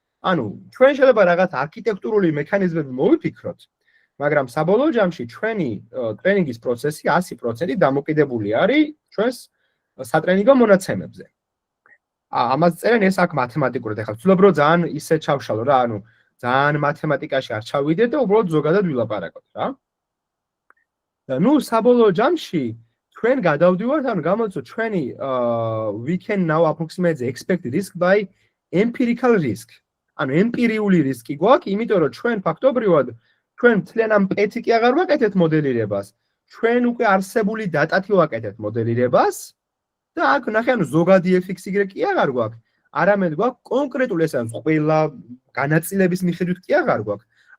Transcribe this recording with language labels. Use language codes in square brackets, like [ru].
[ka] ანუ ჩვენ შეიძლება რაღაც არქიტექტურული მექანიზმები მოვიფიქროთ, მაგრამ საბოლოო ჯამში ჩვენი ტრენინგის პროცესი 100% დამოკიდებული არის ჩვენს სატრენინგო მონაცემებზე. ამას წერენ ეს აქ მათემატიკურად, ახლა ვცდილობ რომ ძალიან ისე ჩავშალო რა, ანუ ძალიან მათემატიკაში არ ჩავიდე და უბრალოდ ზოგადად ვილაპარაკოთ რა. და საბოლოო ჯამში ჩვენ გადავდივართ, ანუ გამოვიცოთ ჩვენი [en] we can now approximate the expected risk by empirical risk. [ka] ანუ ემპირიული რისკი გვაქვს, იმიტომ რომ ჩვენ ფაქტობრივად ჩვენ მთლიან ამ პეთი კი აღარ ვაკეთებთ მოდელირებას. ჩვენ უკვე არსებული დატათი ვაკეთებთ მოდელირებას და აქ ნახე, ანუ ზოგადი fx-y კი აღარ გვაქვს. არამედ გვაქვს კონკრეტული ეს ანუ ყველა განაწილების მიხედვით კი აღარ გვაქვს.